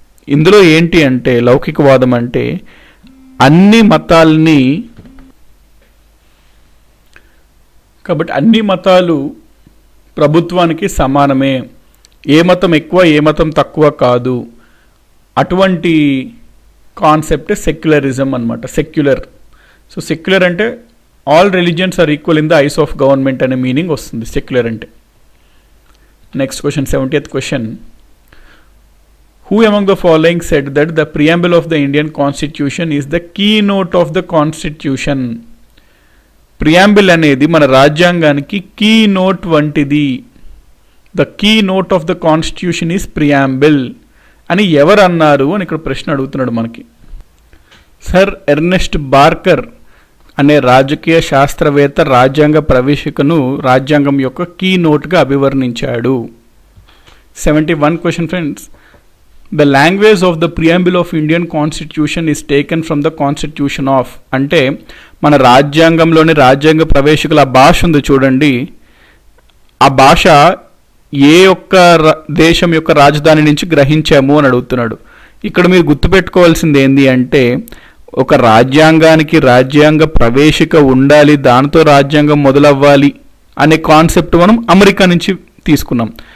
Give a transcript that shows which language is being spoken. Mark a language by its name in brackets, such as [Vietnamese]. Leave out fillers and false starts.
[Telugu] ఇందులో ఏంటి అంటే లౌకికవాదం అంటే అన్ని మతాలని, కాబట్టి అన్ని మతాలు ప్రభుత్వానికి సమానమే, ఏ మతం ఎక్కువ ఏ మతం తక్కువ కాదు, అటువంటి కాన్సెప్ట్ సెక్యులరిజం అన్నమాట. సెక్యులర్. [English] so secular అంటే all religions are equal in the eyes of government [Telugu] అనే మీనింగ్ వస్తుంది సెక్యులర్ అంటే. [English] Next question, 70th question. Who among the following said that the preamble of the Indian Constitution is the keynote of the Constitution? [Telugu] Preamble అనేది మన రాజ్యాంగానికి key note వంటిది. [English] the keynote of the constitution is preamble [Telugu] అని ఎవరు అన్నారు అని ఇక్కడ ప్రశ్న అడుగుతున్నాడు మనకి. సర్ ఎర్నెస్ట్ బార్కర్ అనే రాజకీయ శాస్త్రవేత్త రాజ్యాంగ ప్రవేశికను రాజ్యాంగం యొక్క key నోట్గా అభివర్ణించాడు. [English] 71 question friends. The language of the preamble of Indian Constitution is taken from the Constitution of. [Telugu] అంటే మన రాజ్యాంగంలోని రాజ్యాంగ ప్రవేశికల భాష ఉంది చూడండి, ఆ భాష ఏ ఒక్క దేశం యొక్క రాజధాని నుంచి గ్రహించాము అని అడుగుతున్నాడు. ఇక్కడ మీరు గుర్తుపెట్టుకోవాల్సింది ఏంటి అంటే ఒక రాజ్యాంగానికి రాజ్యాంగ ప్రవేశిక ఉండాలి, దానితో రాజ్యాంగం మొదలవ్వాలి అనే కాన్సెప్ట్ మనం అమెరికా నుంచి తీసుకున్నాం.